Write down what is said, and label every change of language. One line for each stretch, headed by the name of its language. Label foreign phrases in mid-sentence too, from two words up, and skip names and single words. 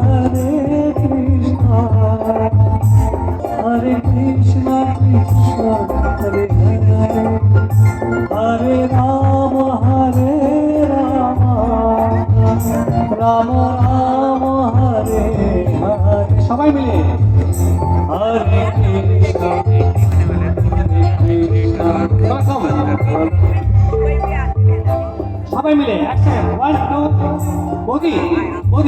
Sanskrit: हरे कृष्ण, कृष्ण हरे हरे, हरे राम, राम राम, हरे हरे.
Bangla: সবাই মিলে
Sanskrit: हरे कृष्ण,
Bangla: সবাই মিলে একসাথে 1 2 মোদি মোদি